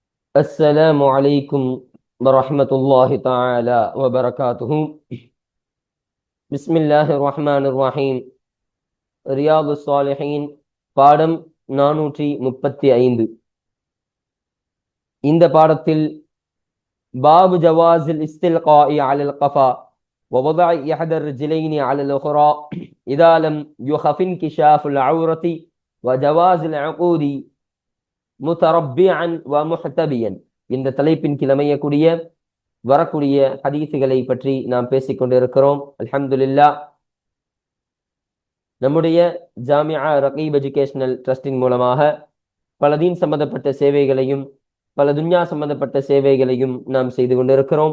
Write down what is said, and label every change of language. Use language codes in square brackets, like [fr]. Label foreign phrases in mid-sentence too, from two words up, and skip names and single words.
[ar] السلام عليكم ورحمة الله تعالى وبركاته. بسم الله الرحمن الرحيم. [ta] رياض الصالحين பாடம் 435. இந்த பாடத்தில் [ar] باب جواز الاستلقاء على القفا ووضع إحدى الرجلين على الأخرى إذا لم يخف انكشاف العورة وجواز العقود متربعا ومحتبيا. [ta] இந்த தலைப்பின் கீழ் அமையக்கூடிய வரக்கூடிய ஹதீசுகளை பற்றி நாம் பேசிக்கொண்டிருக்கிறோம். அல்ஹம்துலில்லாஹ். நம்முடைய ஜாமியா ரகீப் எஜுகேஷனல் ட்ரஸ்டின் மூலமாக பல தீன் சம்பந்தப்பட்ட சேவைகளையும் பல துன்யா சம்பந்தப்பட்ட சேவைகளையும் நாம் செய்து கொண்டிருக்கிறோம்.